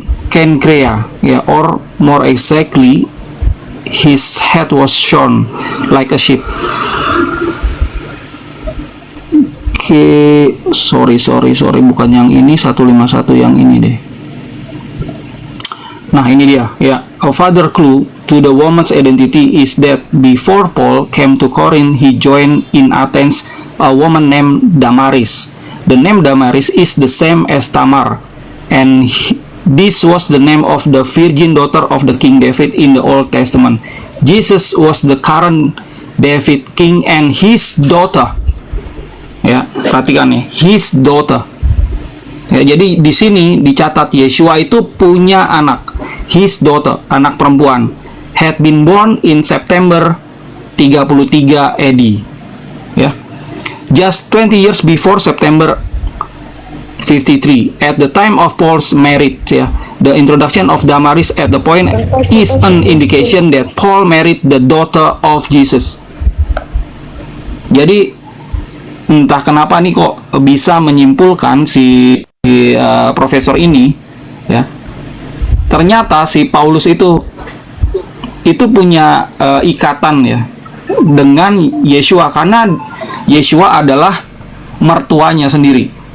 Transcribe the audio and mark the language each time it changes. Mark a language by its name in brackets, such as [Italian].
[English] Kenkrea, ya, or more exactly, his head was shorn like a sheep. [Indonesian] Oke, sorry, bukan yang ini, 151 yang ini deh. Nah, ini dia, ya. [English] A further clue to the woman's identity is that before Paul came to Corinth, he joined in Athens a woman named Damaris. The name Damaris is the same as Tamar, and this was the name of the virgin daughter of the King David in the Old Testament. Jesus was the current David king and his daughter. [Indonesian] Ya, perhatikan nih, [English] his daughter. [Indonesian] Ya, jadi di sini dicatat Yeshua itu punya anak, his daughter, anak perempuan, [English] had been born in September 33 AD. [Indonesian] Ya. [English] Just 20 years before September 53, at the time of Paul's marriage, [Indonesian] ya. [English] The introduction of Damaris at the point is an indication that Paul married the daughter of Jesus. [Indonesian] Jadi entah kenapa nih kok bisa menyimpulkan si profesor ini, ya, ternyata si Paulus itu punya ikatan ya dengan Yeshua, karena Yeshua adalah mertuanya sendiri.